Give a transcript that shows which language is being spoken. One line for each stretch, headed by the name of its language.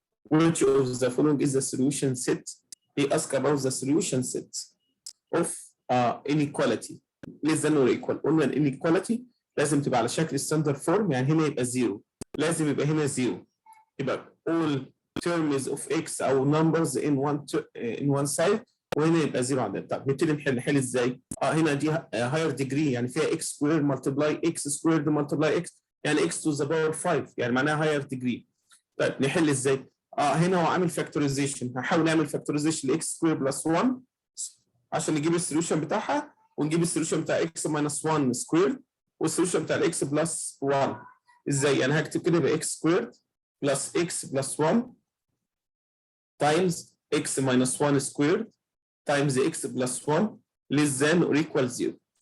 English: Which of the following is the solution set? He asked about the solution set of inequality. less than or equal.
Arabic: قلنا inequality لازم تبقى على شكل
English: standard form،
Arabic: يعني هنا يبقى 0. لازم يبقى هنا 0.
English: يبقى all terms of x أو numbers in one side،
Arabic: وهنا يبقى 0 عندنا. طب نبتدي نحل ازاي؟ هنا دي
English: higher degree، يعني فيها x squared multiply x squared multiply x، يعني x to the power 5، يعني معناها higher degree.
Arabic: طيب نحل ازاي؟ هنا هو عامل
English: factorization, هحاول نعمل factorization ل x squared plus 1
Arabic: عشان نجيب السوليوشن بتاعها،
English: ونجيب السوليوشن بتاع x minus 1 سكوير والسوليوشن بتاع x بلس 1.
Arabic: ازاي؟ يعني هكتب كده يبقى
English: x square plus x plus 1 times x minus 1 square times x plus 1 less than or equal 0.